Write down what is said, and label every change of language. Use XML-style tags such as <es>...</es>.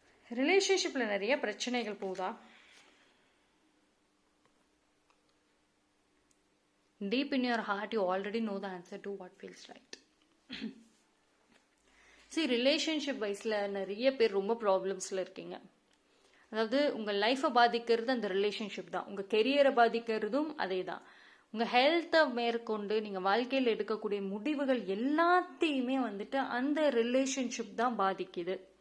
<ta>ரிலேஷன்ஷிப்ல நிறைய பிரச்சனைகள் போகுதா?</ta> <en>Deep in your heart, you already know the answer to what feels right.</en> <ta>See, relationship வைஸில் நிறைய பேர் ரொம்ப ப்ராப்ளம்ஸில் இருக்கீங்க. அதாவது உங்கள் லைஃப்பை பாதிக்கிறது அந்த ரிலேஷன்ஷிப் தான், உங்கள் கெரியரை பாதிக்கிறதும் அதே தான், உங்கள் ஹெல்த்தை மேற்கொண்டு நீங்கள் வாழ்க்கையில் எடுக்கக்கூடிய முடிவுகள் எல்லாத்தையுமே வந்துட்டு அந்த ரிலேஷன்ஷிப் தான் பாதிக்குது.</ta>